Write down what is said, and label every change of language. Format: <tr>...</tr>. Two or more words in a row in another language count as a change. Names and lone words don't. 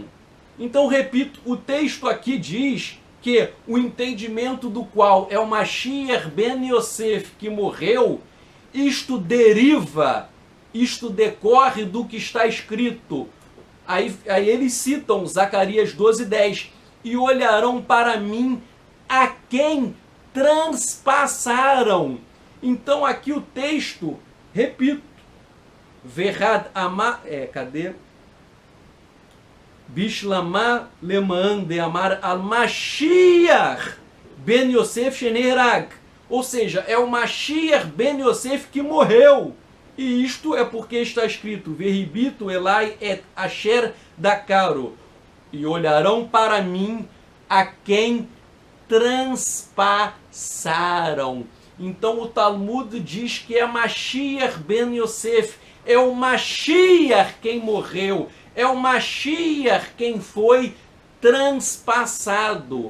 <pt>Então, repito, o texto aqui diz que o entendimento do qual é o Mashiach ben Yosef que morreu, isto deriva, isto decorre do que está escrito. Aí eles citam Zacarias 12:10, e olharão para mim a quem transpassaram. Então aqui o texto, repito, Verad Amar, cadê?</pt> <arc>בשלמא למאן דאמר על משיח בן יוסף שנהרג.</arc> <pt>Ou seja, é o Mashiach ben Yosef que morreu. E isto é porque está escrito,</pt> <he>והביטו אלי את אשר דקרו.</he> <pt>E olharão para mim a quem transpassaram. Então o Talmud diz que é Mashiach ben Yosef. É o Mashiach quem morreu. É o Mashiach quem foi transpassado.</pt>